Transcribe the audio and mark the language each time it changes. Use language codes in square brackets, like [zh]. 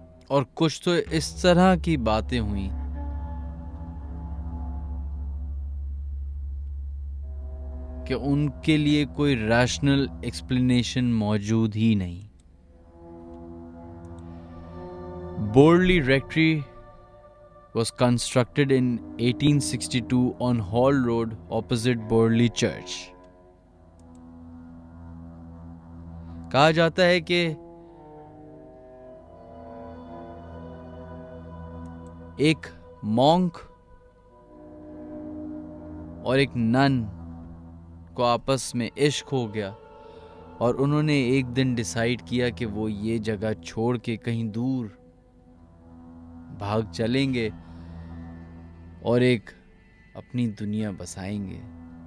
[hi] और कुछ तो इस तरह की बातें हुई कि उनके लिए कोई रैशनल एक्सप्लेनेशन मौजूद ही नहीं। [en] Borley Rectory was constructed in 1862 on Hall Road opposite Borley Church. [hi] कहा जाता है कि एक मॉन्क और एक नन को आपस में इश्क हो गया और उन्होंने एक दिन डिसाइड किया कि वो ये जगह छोड़ के कहीं दूर भाग चलेंगे और एक अपनी दुनिया बसाएंगे।